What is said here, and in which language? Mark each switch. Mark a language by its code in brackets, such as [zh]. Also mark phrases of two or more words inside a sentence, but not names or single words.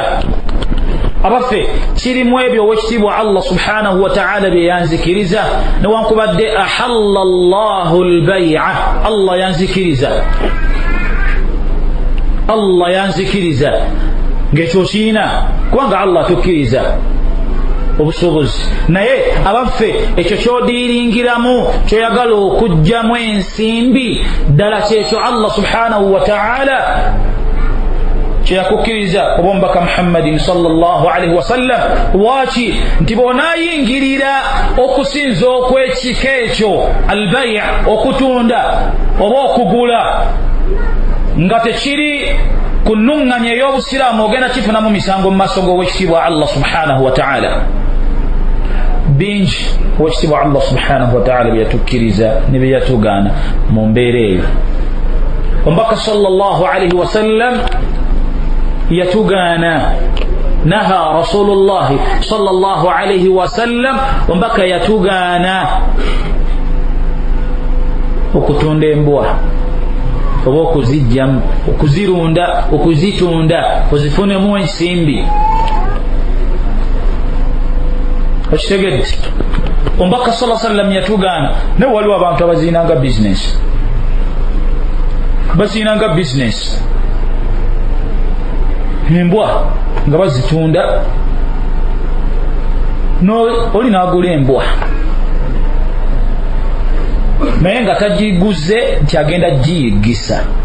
[lg] abaffe kirimu ebyo owekitiibwa [ar] الله سبحانه وتعالى [lg] bye yanzikiriza, newankubadde [ar] أحل الله البيع, [lg] Allah yanzikiriza, Allah yanzikiriza ng'ekyo kiina kubanga Allah tukkiriza obusuubuzi. naye abaffe ekyo kyodiiringiramu kyoyagala okugjamu ensimbi ddala kyekyo [ar] الله سبحانه وتعالى [lg] kyeyakukkiriza oba omubaka Muhammadin [ar] صلى الله عليه وسلم. [lg] lwaki? nti bonaayingirira okusinza okw'ekika ekyo al-bay' okutunda oba okugula nga tekiri ku nnuŋŋanya ey'obusiraamu, ogenda kifunamu misango mu maaso g'owekitiibwa [ar] الله سبحانه وتعالى. [lg] bingi owekitiibwa [ar] الله سبحانه وتعالى [lg] bye yatukkiriza ne bye yatugaana mu mbeera eyo. omubaka [ar] صلى الله عليه وسلم [lg] yatugaana, [ar] نهى رسول الله صلى الله عليه وسلم, [lg] omubaka yatugaana okutunda embwa oba okuzijjamu, okuzirunda, okuzitunda ozifunemu ensimbi. okitegedde? omubaka [ar] صلى الله عليه وسلم [lg] yatugaana. naye waliwo abantu abaziinanga bizinesi, baziinanga bizinesi embwa nga bazitunda. oli n'agula embwa naye nga tagiguze nti agenda giyigisa.